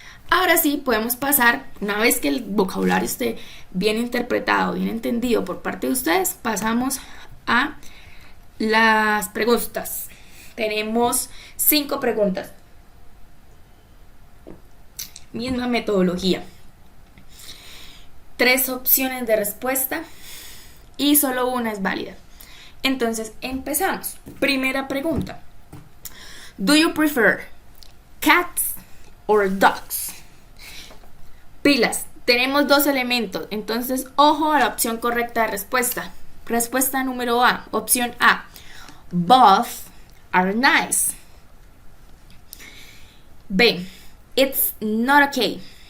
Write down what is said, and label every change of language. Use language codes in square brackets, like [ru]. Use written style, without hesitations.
[es] Ahora sí, podemos pasar, una vez que el vocabulario esté bien interpretado, bien entendido por parte de ustedes, pasamos a las preguntas. Tenemos 5 preguntas. Misma metodología. 3 opciones de respuesta y solo una es válida. Entonces, empezamos. Primera pregunta. [en] Do you prefer cats or dogs? [es] Pilas, tenemos 2 elementos, entonces ojo a la opción correcta de respuesta. Respuesta número A, opción A. [en] Both are nice. B. It's not okay.